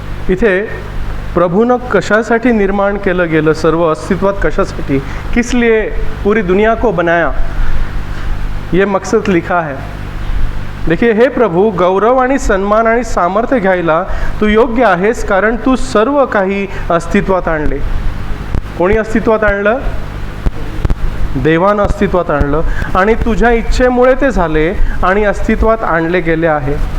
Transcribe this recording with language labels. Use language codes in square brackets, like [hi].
[mr] इथे प्रभूनं कशासाठी निर्माण केलं गेलं? सर्व अस्तित्वात कशासाठी? [hi] किस लिए पूरी दुनिया को बनाया? ये मकसद लिखा है. [mr] देखिए, हे प्रभू, गौरव आणि सन्मान आणि सामर्थ्य घ्यायला तू योग्य आहेस, कारण तू सर्व काही अस्तित्वात आणले. कोणी अस्तित्वात आणलं? देवानं अस्तित्वात आणलं, आणि तुझ्या इच्छेमुळे ते झाले आणि अस्तित्वात आणले गेले आहे.